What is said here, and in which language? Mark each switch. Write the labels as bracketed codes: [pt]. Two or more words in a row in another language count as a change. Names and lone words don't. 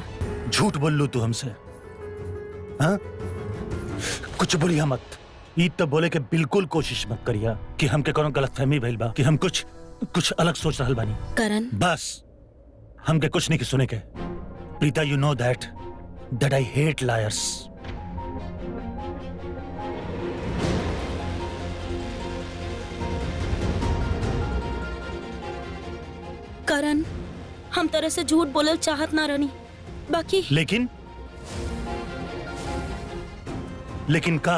[bho] झूठ बोल लू तू हमसे? हाँ, कुछ बोलिया मत। ईद तो बोले के बिल्कुल कोशिश मत करिया कि हमके कोनो गलतफहमी भइल बा कि हम कुछ अलग सोच रहल बानी। करण, बस हमके कुछ नहीं के सुने के। प्रीता, [en] you know that I hate liars. [bho] करण, हम तरह से झूठ बोलल चाहत ना रहनी, बाकी लेकिन का?